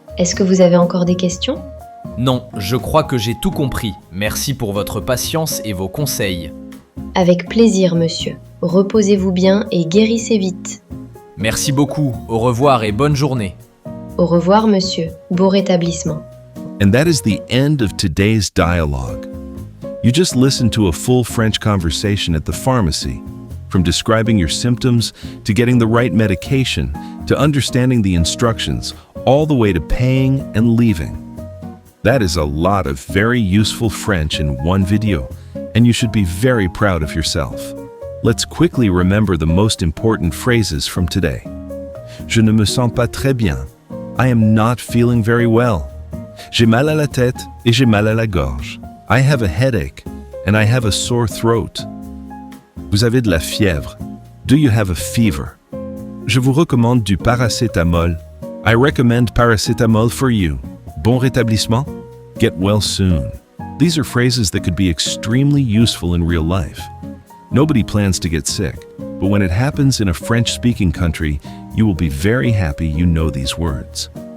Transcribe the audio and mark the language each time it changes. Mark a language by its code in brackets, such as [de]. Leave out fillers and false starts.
[fr] Est-ce que vous avez encore des questions? Non, je crois que j'ai tout compris. Merci pour votre patience et vos conseils. Avec plaisir, monsieur. Reposez-vous bien et guérissez vite. Merci beaucoup, au revoir et bonne journée. Au revoir, monsieur. Bon rétablissement. [en] And that is the end of today's dialogue. You just listened to a full French conversation at the pharmacy, from describing your symptoms to getting the right medication to understanding the instructions, all the way to paying and leaving. That is a lot of very useful French in one video, and you should be very proud of yourself. Let's quickly remember the most important phrases from today. [fr] Je ne me sens pas très bien. [en] I am not feeling very well. [fr] J'ai mal à la tête et j'ai mal à la gorge. [en] I have a headache and I have a sore throat. [fr] Vous avez de la fièvre. [en] Do you have a fever? [fr] Je vous recommande du paracétamol. [en] I recommend paracetamol for you. [fr] Bon rétablissement? [en] Get well soon. These are phrases that could be extremely useful in real life. Nobody plans to get sick, but when it happens in a French-speaking country, you will be very happy you know these words.